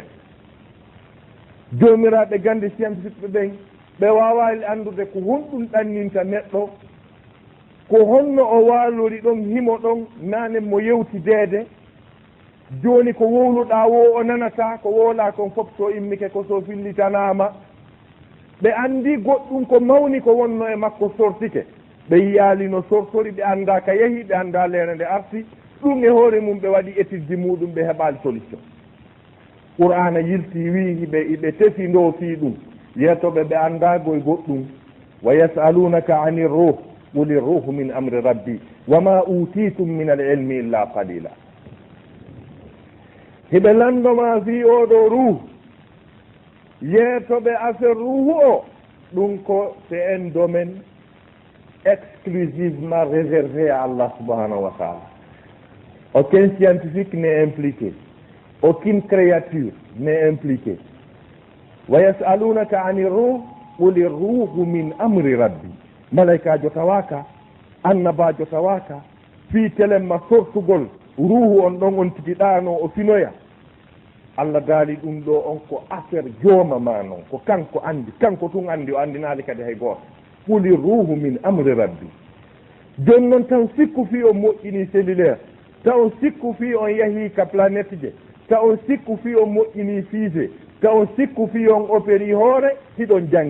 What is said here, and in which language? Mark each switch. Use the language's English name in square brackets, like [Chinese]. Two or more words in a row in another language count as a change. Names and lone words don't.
[Fula] joomiraɓe gande scientifique ɓen ɓe wawali andude ko honɗum ɗanninta neɗɗo ko honno o waalori ɗon himo ɗon nane mo yewtideede joni ko wowluɗa wo o nanata ko wowla kon fof so immike ko so fillitanama ɓe andi goɗɗum ko mawni ko wonno e makko sortike ɓe yiyali no sortori ɓe anda ka yeehi ɓe anda lere nde arti ɗum e hoore mum ɓe waɗi étude ji muɗum ɓe heɓali solution. qur'ana yilti wi ɓe tefi ndo fi ɗum yetoɓe ɓe andagoye goɗɗum [Arabic] ويسألونك عن الروح قل الروح من أمر ربي وما أوتيتم من العلم إلا قليلا. [Fula] hiɓe landoma fi oɗo ruh yetoɓe affaire ruhu o ɗum ko [French] c'est un domaine exclusivement réservé à Allah [Arabic] سبحانه وتعالى. [French] Aucun scientifique n'est impliqué, aucune créature n'est impliquée. [Arabic] ويسألونك عن الروح قل الروح من أمر ربي. [Fula] malaikajo tawaka, annabajo tawaka, fi telemma sortugol ruhu on ɗon on tigiɗano o finoya. Allah daali ɗum ɗo on ko affaire jooma ma noon ko kanko andi, kanko tun andi o andinali kadi hay goto. [Arabic] قل الروح من أمر ربي. [Fula] joni noon tan sikku fi on moƴƴini cellulaire, taw sikku fi on yahi ka planète je, taw sikku fi on moƴƴini fiise, taw sikku fi on opéri hoore hiɗon jangi.